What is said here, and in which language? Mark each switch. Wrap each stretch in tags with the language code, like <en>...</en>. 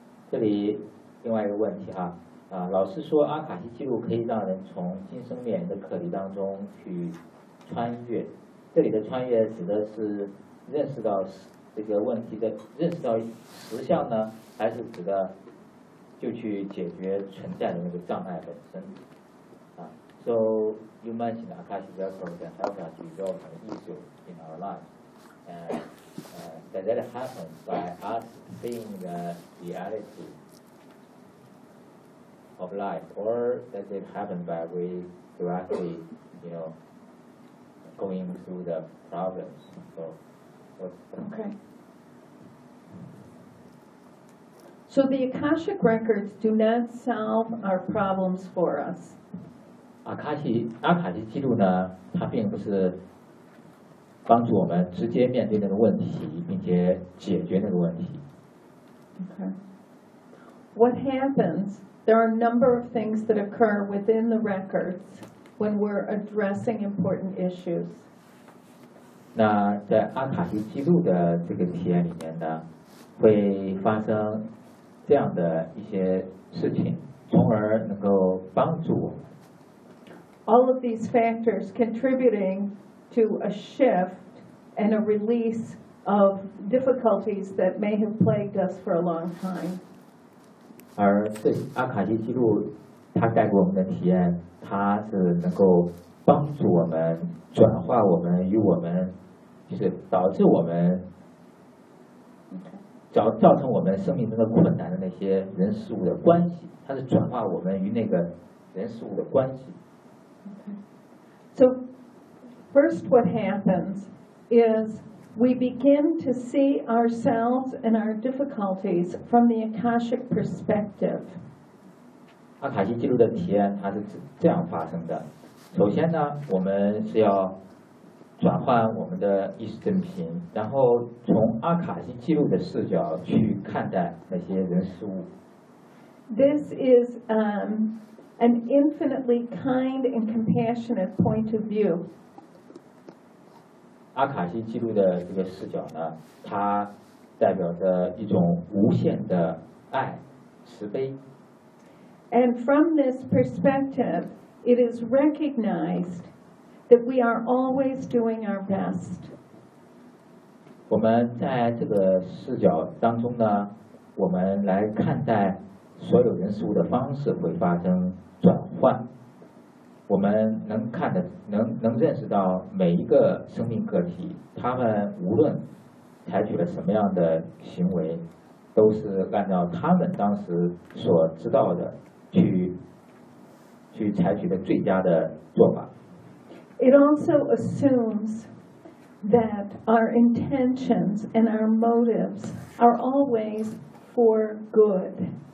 <zh>这里另外一个问题哈，老师说阿卡西记录可以让人从今生灭的课题当中去穿越，这里的穿越指的是认识到这个问题的认识到实相呢，还是指的就去解决存在的那个障碍本身？</zh> <en>So you mentioned Akashic Records can help us resolve an issue in our life, that happens by us seeing the realityof life, or does it happen by we directly, you know, going through the problems? So, okay. So the Akashic records do not solve our problems for us.</en> <zh>Akashic 记录呢，它并不是帮助我们直接面对那个问题，并且解决那个问题。</zh> <en>Okay. What happens? There are a number of things that occur within the records when we're addressing important issues.</en> <zh>那在阿卡西记录的这个体验里面呢，会发生这样的一些事情，从而能够帮助我们。</zh> <en>All of these factors contributing to a shift and a release of difficulties that may have plagued us for a long time.</en> <zh>而这阿卡西记录它带给我们的体验，它是能够帮助我们转化我们与我们就是导致我们造成我们生命中的困难的那些人事物的关系，它是转化我们与那个人事物的关系。</zh> <en>So first what happens isWe begin to see ourselves and our difficulties from the Akashic perspective.</en> <zh>阿卡西记录的体验它是这样发生的。首先呢，我们是要转换我们的意识振频，然后从阿卡西记录的视角去看待那些人事物。</zh> <en>This is an infinitely kind and compassionate point of view.</en> <zh>阿卡西记录的这个视角呢，它代表着一种无限的爱、慈悲。</zh> <en>And from this perspective, it is recognized that we are always doing our best.</en> <zh>我们在这个视角当中呢，我们来看待所有人事物的方式会发生转换。我们能看的能认识到每一个生命个体，他们无论采取了什么样的行为，都是按照他们当时所知道的去采取的最佳的做法。</zh> <en>It also assumes that our intentions and our motives are always for good.</en>